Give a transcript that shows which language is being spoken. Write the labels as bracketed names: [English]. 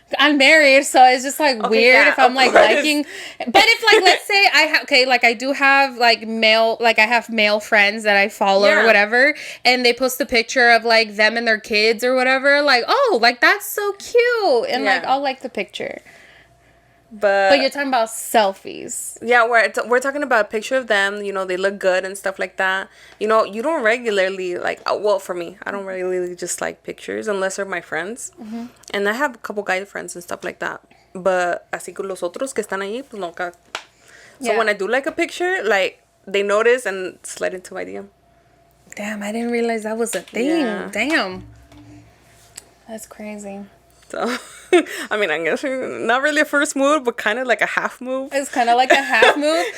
[English] I'm married, so it's just like weird if I'm like liking. But if like let's say I do have like male, like I have male friends that I follow or whatever, and they post a picture of like them and their kids or whatever, like, oh, like that's so cute, and like I'll like the picture. But you're talking about selfies. Yeah, we're talking about a picture of them, you know, they look good and stuff like that. You know, you don't regularly, like, well, for me, I don't regularly just like pictures unless they're my friends. And I have a couple guy friends and stuff like that. [Spanish] But así que los otros que están ahí, pues nunca. [English] So when I do like a picture, like, they notice and slide into my DM. Damn, I didn't realize that was a thing. Yeah. Damn. That's crazy. So, I mean, I guess not really a first move, but kind of like a half move. It's kind of like a half move.